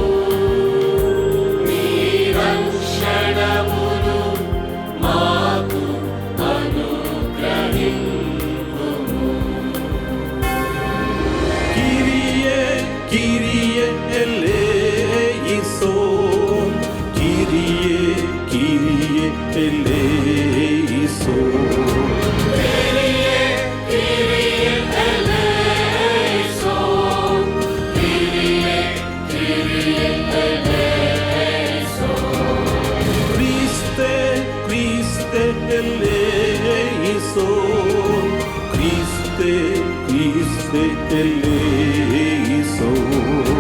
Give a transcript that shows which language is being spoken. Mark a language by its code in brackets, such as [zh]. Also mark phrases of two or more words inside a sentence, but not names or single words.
[te] నీ రక్షణమును మాకు అనుగ్రహింపుము. [el] Κύριε Κύριε ελέησον, Κύριε Κύριε ελέησον. Κύριε, Κύριε ελέησον. Κύριε, Κύριε ελέησον. Χριστέ, Χριστέ ελέησον, Χριστέ, Χριστέ ελέησον.